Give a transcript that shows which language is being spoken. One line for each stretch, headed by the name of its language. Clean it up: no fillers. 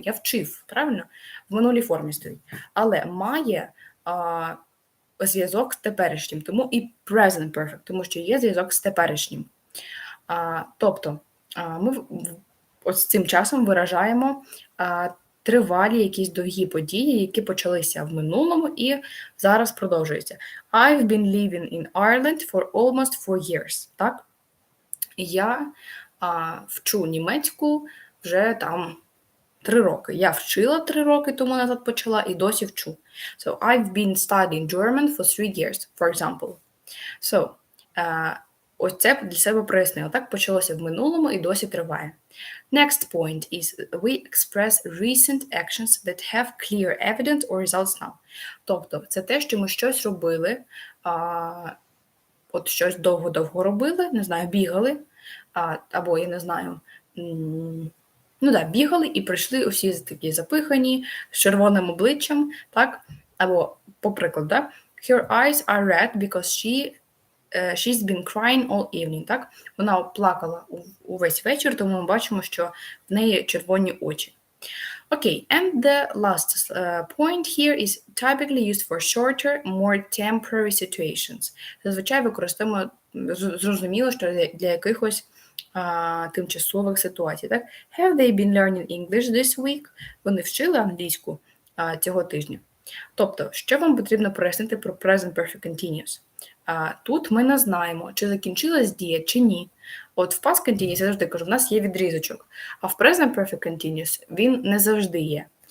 Ukrainian: Я вчив, правильно? В минулій формі стоїть. Але має зв'язок з теперішнім. Тому і present perfect, тому що є зв'язок з теперішнім. Тобто, ми ось цим часом виражаємо тривалі якісь довгі події, які почалися в минулому і зараз продовжуються.
English: I've been living in Ireland for almost 4 years.
Ukrainian: Так? Я вчу німецьку вже там 3 роки. Я вчила 3 роки тому назад почала і досі вчу.
English: So, I've been studying German for 3 years, for example.
Ukrainian: So, ось це для себе прояснила. Так почалося в минулому і досі триває.
English: Next point is we express recent actions that have clear evidence or results now.
Ukrainian: Тобто, це те, що ми щось робили, от щось довго-довго робили, не знаю, бігали, або, я не знаю, Ну так, бігали і прийшли усі такі запихані, з червоним обличчям, так? Або, по прикладу, да?
English: Her eyes are red because she's been crying all evening,
Ukrainian: так? Вона плакала увесь вечір, тому ми бачимо, що в неї червоні очі.
English: Okay, and the last point here is typically used for shorter, more temporary situations.
Ukrainian: Зазвичай використовуємо, зрозуміло, що для якихось тимчасових ситуацій. Так?
English: Have they been learning English this week?
Ukrainian: Вони вчили англійську цього тижня. Тобто, що вам потрібно пояснити про Present Perfect Continuous? Тут ми не знаємо, чи закінчилась дія, чи ні. От в Past Continuous, я завжди кажу, в нас є відрізочок, а в Present Perfect Continuous він не завжди є.